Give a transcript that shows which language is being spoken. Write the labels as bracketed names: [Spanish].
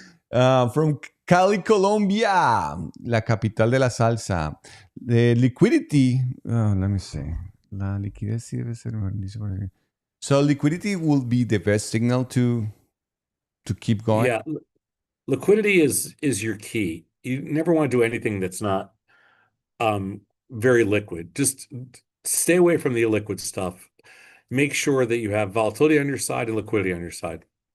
[Spanish] From Cali, Colombia, la capital de la salsa. [English] The liquidity, let me see. [Spanish] La liquidez sí debe ser mejor. [English] So liquidity will be the best signal to keep going. Yeah, liquidity is your key. You never want to do anything that's not very liquid. Just stay away from the illiquid stuff. Make sure that you have volatility on your side and liquidity on your side.